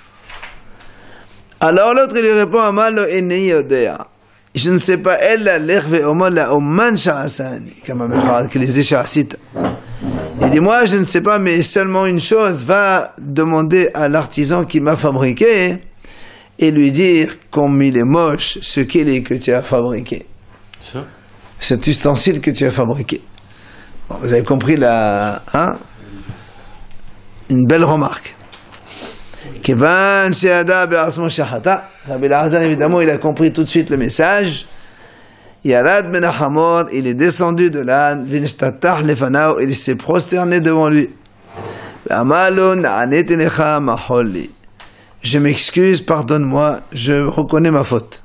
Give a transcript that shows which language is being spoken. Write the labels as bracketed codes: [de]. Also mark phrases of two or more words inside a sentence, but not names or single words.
[fr] Alors l'autre il lui répond, je ne sais pas, il dit, moi je ne sais pas, mais seulement une chose, va demander à l'artisan qui m'a fabriqué et lui dire, comme il est moche, ce qu'il est que tu as fabriqué. Ça? Cet ustensile que tu as fabriqué. Bon, vous avez compris une belle remarque. [he] כיון שידע בעצמו שחטא. [fr] Rabbi Elazar, évidemment, il a compris tout de suite le message. [he] ירד מן החמור, [fr] il est descendu de l'âne, [he] ונשתטח לפניו, [fr] il s'est prosterné devant lui. [he] אמר לו נעניתי לך מחול לי. [fr] Je m'excuse, pardonne-moi, je reconnais ma faute.